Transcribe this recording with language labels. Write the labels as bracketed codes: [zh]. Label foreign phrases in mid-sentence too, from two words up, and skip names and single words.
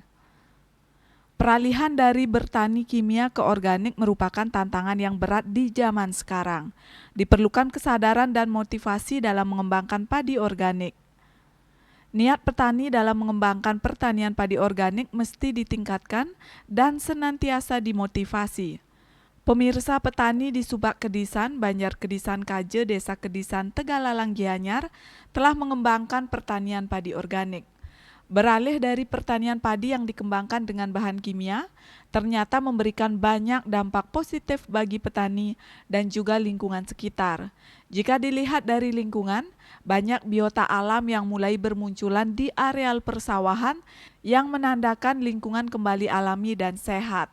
[id] Peralihan dari bertani kimia ke organik merupakan tantangan yang berat di zaman sekarang. Diperlukan kesadaran dan motivasi dalam mengembangkan padi organik. Niat petani dalam mengembangkan pertanian padi organik mesti ditingkatkan dan senantiasa dimotivasi. Pemirsa, petani di Subak Kedisan, Banjar Kedisan Kaje, Desa Kedisan, Tegalalang Gianyar telah mengembangkan pertanian padi organik. Beralih dari pertanian padi yang dikembangkan dengan bahan kimia, ternyata memberikan banyak dampak positif bagi petani dan juga lingkungan sekitar. Jika dilihat dari lingkungan, banyak biota alam yang mulai bermunculan di areal persawahan yang menandakan lingkungan kembali alami dan sehat.